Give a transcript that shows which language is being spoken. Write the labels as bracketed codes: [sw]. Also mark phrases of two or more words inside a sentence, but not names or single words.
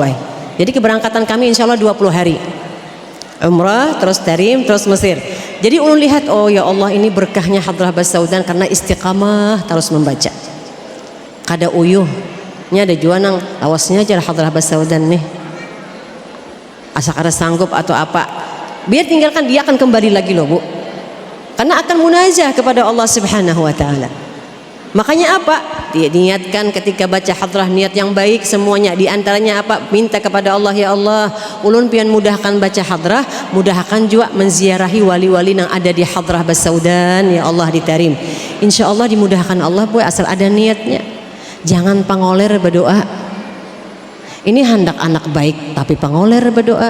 [id] Jadi keberangkatan kami insyaAllah 20 hari umrah, terus Tarim, terus Mesir. [bjn] Jadi ulun lihat, oh [ar] يا الله, [bjn] ini berkahnya hadrah Basaudan karena istiqamah terus membaca. Kada uyuhnya ada jual nang awasnya aja hadrah Basaudan nih, asa kada sanggup atau apa, biar tinggalkan, dia akan kembali lagi loh, Bu, karena akan munajah kepada Allah [ar] سبحانه وتعالى. [bjn] Makanya apa? Dia niatkan ketika baca hadrah niat yang baik semuanya. Di antaranya apa? Minta kepada Allah, [ar] يا الله, [bjn] ulun pian mudahkan baca hadrah, mudahkan juga menziarahi wali-wali yang ada di hadrah Basaudan, [ar] يا الله, [bjn] di Tarim. Insyaallah dimudahkan Allah, Bu, asal ada niatnya. Jangan pangoler berdoa. Ini hendak anak baik tapi pangoler berdoa.